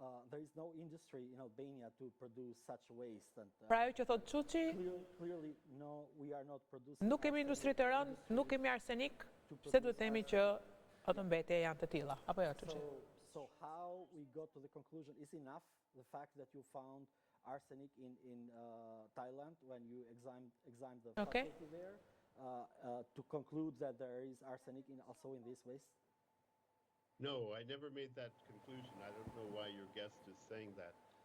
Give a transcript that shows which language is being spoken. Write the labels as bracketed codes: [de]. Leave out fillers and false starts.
[en] There is no industry in Albania to produce such waste. [sq] Pra ajo që thot Çuçi, [en] Clearly, no, we are not producing. [sq] nuk kemi industri të rënd, nuk kemi arsenik, pse duhet themi që ato mbetje janë të tilla, apo jo Çuçi? [en] So how we got to the conclusion is enough the fact that you found arsenic in Thailand when you examined the facility there to conclude that there is arsenic also in this waste? No, I never made that conclusion. I don't know why your guest is saying that.